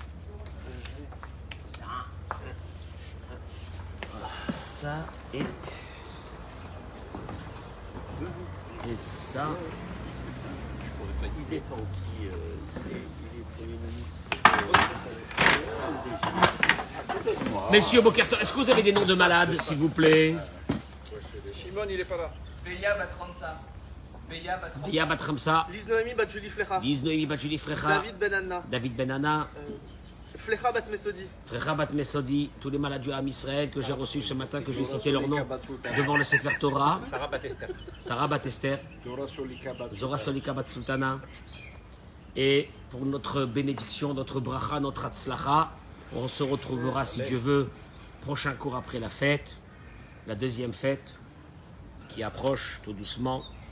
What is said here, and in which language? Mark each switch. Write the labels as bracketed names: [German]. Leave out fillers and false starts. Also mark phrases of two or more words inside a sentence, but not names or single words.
[French] Ça et ça. Messieurs [Hebrew] Boker Tov, [French] est-ce que vous avez des noms de malades, s'il vous plaît? Shimon, il est pas là. Beya bat Ramsa. Beya bat Ramsa. Liz Noémie bat Julie Flecha. Liz Noémie bat Julie Frecha. David Ben Anna. David Ben Anna. Flecha bat Mesodi. Frecha bat Mesodi. Tous les malades du Ham Israël que j'ai reçus ce matin, que j'ai cité leur nom devant le [Hebrew] Sefer Torah. [French] Sarah bat Esther. Sarah bat Esther. Zora Solika bat Sultana. Et pour notre bénédiction, notre bracha, notre hatzlacha, on se retrouvera, si Dieu veut, prochain cours après la fête, la deuxième fête qui approche tout doucement.